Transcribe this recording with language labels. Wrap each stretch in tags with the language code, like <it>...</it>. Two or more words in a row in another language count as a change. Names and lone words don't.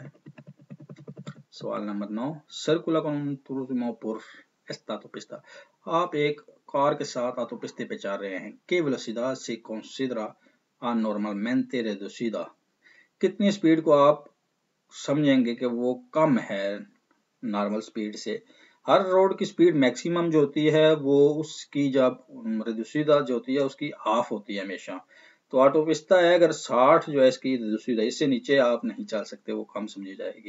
<hi>सवाल नंबर</hi> <es>9, सर्कुला con turismo por esta autopista,</es> <hi>आप एक कार के साथ ऑटोपिस्ते पे चल रहे हैं,</hi> <es>¿qué velocidad se considera anormalmente reducida,</es> <hi>कितनी स्पीड को आप समझेंगे कि वो कम है</hi> <en>normal speed</en> <hi>से। हर रोड की</hi> <en>speed maximum</en> <hi>जो होती है वो उसकी जब रिड्यूसिदा जो होती है उसकी हाफ होती है हमेशा, तो ऑटोपिस्ता है अगर 60 जो है इसकी रिड्यूसिदा, इससे नीचे आप नहीं चल सकते, वो कम समझी जाएगी।</hi>